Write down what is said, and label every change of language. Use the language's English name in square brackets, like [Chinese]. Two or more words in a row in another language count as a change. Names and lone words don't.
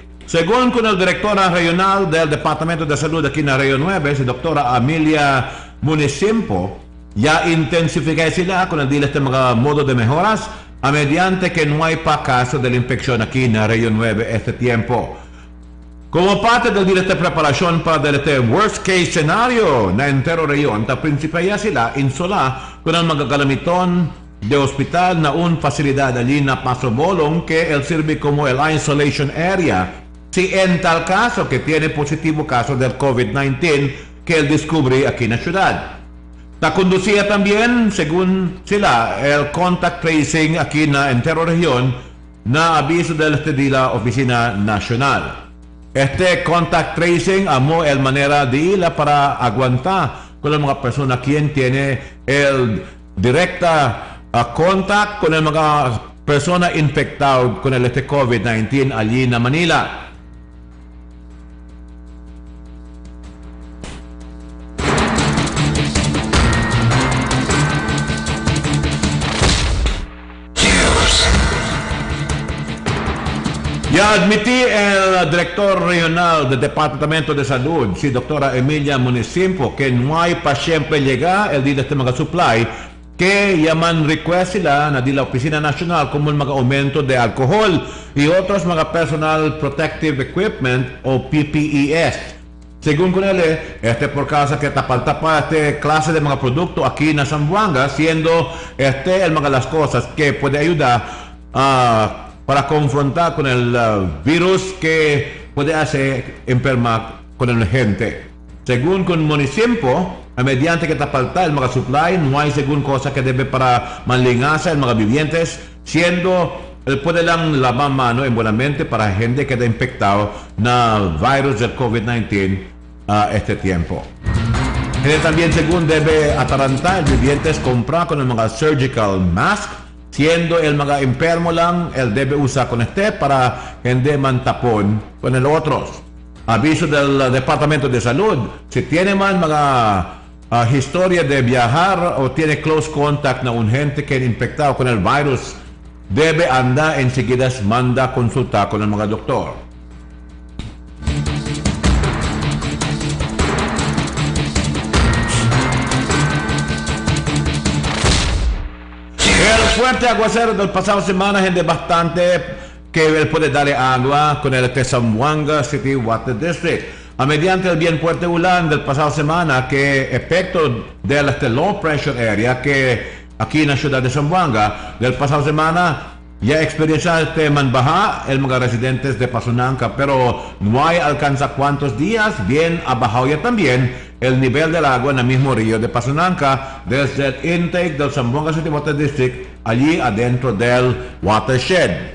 [Chavacano] Según con el directora regional del Departamento de Salud aquí en la Región 9, si doctora Amelia Munisimpo, ya intensifica sila con el dile este mga modo de mejoras a mediante que no hay pa caso de la infección aquí en la Región 9 este tiempo. Como parte del dile esta preparación para el [English] worst case scenario [Chavacano] na entero región, ta principia ya sila insola con el mga galamiton de hospital na un facilidad allí na Pasobolong que el sirve como el [English] isolation area. [Chavacano] Si en tal caso que tiene positivo caso del COVID-19 que él descubre aquí en la ciudad. La conducía también, según sila, el [English] contact tracing [Chavacano] aquí en la entera región na aviso de la Oficina Nacional. Este [English] contact tracing [Chavacano] amo el manera de ir para aguantar con la mga persona quien tiene el directa contact con la mga persona infectada con el COVID-19 allí en Manila. Ya admití el director regional del Departamento de Salud, si doctora Emilia Munisimpo, que no hay para siempre llegar el día de este mga supply, que llaman request sila na di la Oficina Nacional como el mga aumento de alcohol y otros mga [English] personal protective equipment [Chavacano] o PPEs. Según con él, por causa que tapaltapa este clase de mga producto aquí en Zamboanga, siendo el mga las cosas que puede ayudar para confrontar con el virus que puede hacer enfermar con la gente. Según con Munisimpo, mediante que tapalta el mga supply, no hay según cosa que debe para manlingarse el mga vivientes, siendo el puede lang lavar mano en buenamente para gente que está infectado na virus del COVID-19 este tiempo. Él también según debe atarantar el vivientes comprar con el mga surgical mask, siendo el mga enfermo lang, él debe usar con para gente mantapon con el otros. Aviso del Departamento de Salud, si tiene man mga historia de viajar o tiene close contact na un gente que es infectado con el virus, debe andar enseguida manda consultar con el mga doctor. El fuerte aguacero del pasado semana gente bastante que él puede darle agua con el Zamboanga City Water District. A mediante el bien fuerte ulan del pasado semana que efecto del [English] low pressure area [Chavacano] que aquí en la ciudad de Zamboanga del pasado semana ya experiencia manbaja el mga residentes de Pasunanca, pero no hay alcanza cuántos días, bien abajado ya también el nivel del agua en el mismo río de Pasunanca desde el intake del Zamboanga City Water District allí adentro del watershed.